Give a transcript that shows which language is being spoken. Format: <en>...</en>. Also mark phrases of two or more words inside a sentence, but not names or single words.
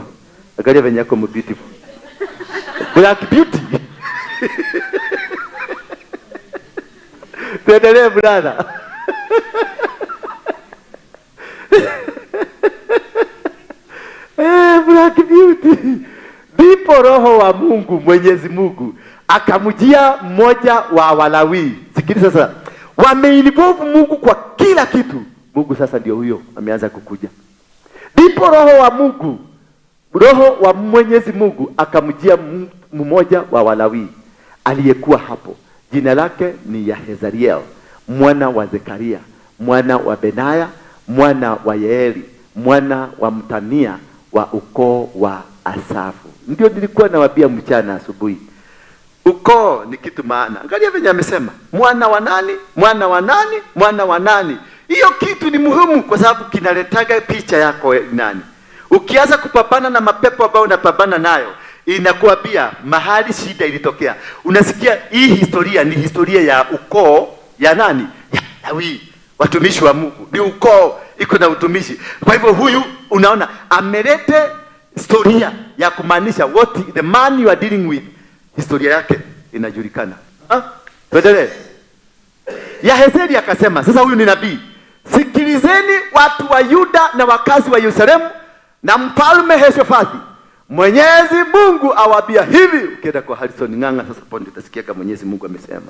<sw>Angalia venye yako beautiful.</sw> <en>Black beauty.</en> <sw>Tuendelee brother.</sw> <en>Black beauty.</en> <sw>Be Roho wa Mungu, Mwenyezi Mungu akamjia mmoja wa Walawi. Sikiliza sasa, wameinvolve Mungu kwa kila kitu. Mungu sasa ndio huyo ameanza kukuja. Ndipo Roho wa Mungu, Roho wa Mwenyezi Mungu akamjia mmoja wa Walawi aliyekuwa hapo. Jina lake ni Yahezariel, mwana wa Zekaria, mwana wa Benaya, mwana wa Yeeli, mwana wa Mtania wa ukoo wa Asafu. Ndio nilikuwa nawaambia mchana asubuhi. Ukoo ni kitu maana. Angalia venye amesema, mwana wa nani, mwana wa nani, mwana wa nani. Hiyo kitu ni muhimu kwa sababu kinaletaga picha yako nani. Ukianza kupambana na mapepo ambayo unapambana nayo, inakuambia mahali shida ilitokea. Unasikia hii historia ni historia ya ukoo ya nani? Ya Lawi, watumishi wa Mungu. Ni ukoo iko na utumishi. Kwa hivyo huyu unaona amelete historia ya kumaanisha</sw> <en>what the man you are dealing with,</en> <sw>historia yake inajulikana. Tuendelee. Yahezeri akasema, sasa huyu ni nabii. Sikilizeni watu wa Yuda na wakazi wa Yerusalemu na mfalme Yehoshafati. Mwenyezi Mungu awaambia hivi. Ukienda kwa Harrison Ng'ang'a sasa ponde utasikia kama Mwenyezi Mungu amesema.</sw>